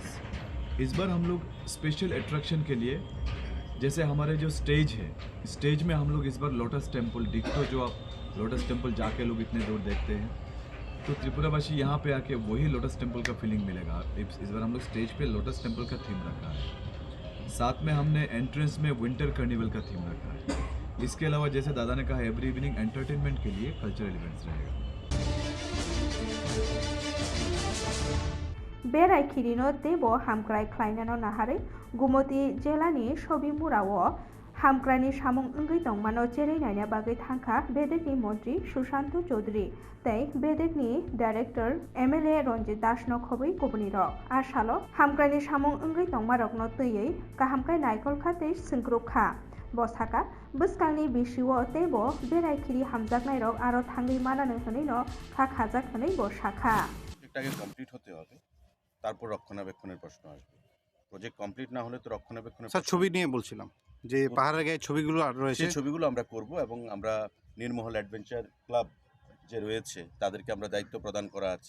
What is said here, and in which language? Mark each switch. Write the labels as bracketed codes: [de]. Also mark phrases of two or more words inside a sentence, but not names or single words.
[hi] इस बार हम लोग स्पेशल अट्रैक्शन के लिए, जैसे हमारे जो स्टेज है, स्टेज में हम लोग इस बार लोटस टेम्पल डिक्टो, जो आप लोटस टेम्पल जाके लोग इतने दूर देखते हैं, तो त्रिपुरावासी यहाँ पे आके वही लोटस टेम्पल का फीलिंग मिलेगा। इस बार हम लोग स्टेज पे लोटस टेम्पल का थीम रखा है, साथ में हमने एंट्रेंस में [en] winter carnival [hi] का थीम रखा है। इसके अलावा जैसे दादा ने कहा [en] every evening entertainment [hi] के लिए [en] cultural events [hi] रहेगा। [trp] बेराय खिरिनो देबो हामक्राय ख्लाइनानो नाहारै गुमति जेलानि सबिमुराव हामग्रानि सामुं ओंगै दंमानो जेरै नायना बागै थांखा बेदेकनि मन्त्रि सुशांत चौधरी तै बेदेकनि डाइरेक्टर MLA रंजित दासनो खबै गुबुनि रक आसालो हामग्रानि सामुं ओंगै दंमारकनो तैयै गाहामखाय नायखलखा तै सिंग्रुखा बसाका बसकांनि बिसिओ तेबो बेरायखिरि हामजाकनाय रक आरो थांगै मानानो हनैनो खाखाजाक हनै बसाखा [bn] প্রজেক্টটাকে কমপ্লিট হতে হবে, তারপর রক্ষণাবেক্ষণের প্রশ্ন আসবে। [en] project complete [bn] না হলে তো রক্ষণাবেক্ষণের স্যার ছবি নিয়ে বলছিলাম যে পাহাড়ের গায়ে ছবিগুলো আর রয়েছে, সেই ছবিগুলো আমরা করব এবং আমরা নীরমহল অ্যাডভেঞ্চার ক্লাব যে রয়েছে তাদেরকে আমরা দায়িত্ব প্রদান করা আছে।